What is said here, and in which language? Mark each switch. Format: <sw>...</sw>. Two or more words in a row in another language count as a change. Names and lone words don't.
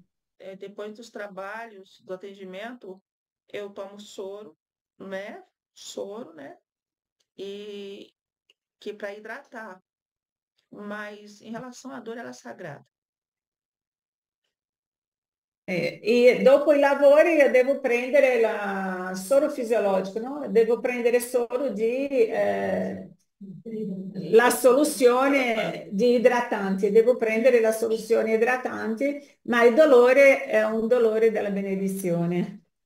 <pt>Depois dos trabalhos, do atendimento, eu tomo soro, né? Soro, né? E que para hidratar. Mas em relação à dor, ela é sagrada.</pt> <it>E dopo i lavori io devo prendere solo fisiologico, no? Devo prendere solo la soluzione di idratanti, devo prendere la soluzione idratanti, ma il dolore è un dolore della benedizione.</it>